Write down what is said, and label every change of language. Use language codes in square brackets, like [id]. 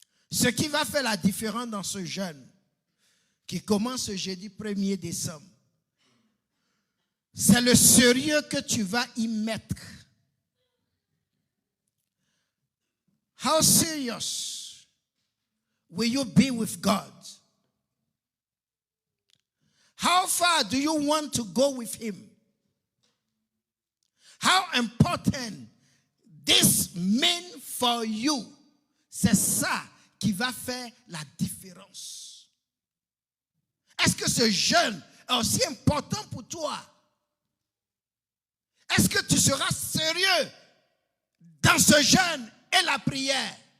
[fr] Ce qui va faire la différence dans ce jeûne, qui commence ce jeudi 1er décembre, c'est le sérieux que tu vas y mettre. [en] How serious will you be with God? How far do you want to go with Him? How important this means for you? [fr] C'est ça qui va faire la différence. Est-ce que ce jeûne est aussi important pour toi Est-ce que tu seras sérieux dans ce jeûne et la prière?